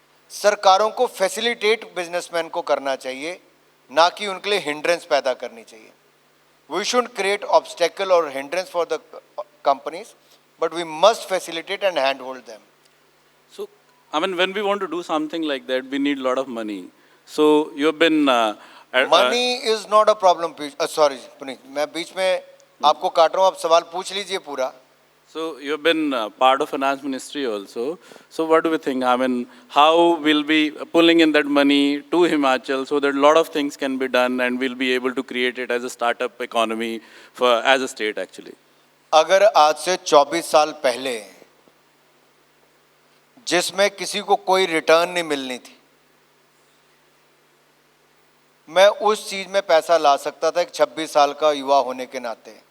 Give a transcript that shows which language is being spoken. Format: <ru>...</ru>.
<hi>सरकारों को facilitate businessman को करना चाहिए, ना कि उनके लिए हिंड्रेंस पैदा करनी चाहिए।</hi> <en>We should create obstacle और hindrance for the companies, but we must facilitate and hand hold them. So, I mean, when we want to do something like that, we need a lot of money. So, you've been... money is not a problem.</en> <hi>Sorry Puneet, मैं बीच में आपको काट रहा हूँ, आप सवाल पूछ लीजिए पूरा।</hi> <en>So you've been part of finance ministry also. So what do we think? I mean, how we'll be pulling in that money to Himachal so that a lot of things can be done and we'll be able to create it as a startup economy for as a state actually.</en> <hi>अगर आज से 24 साल पहले जिसमें किसी को कोई return नहीं मिलनी थी, मैं उस चीज में पैसा ला सकता था एक 26 साल का युवा होने के नाते।</hi>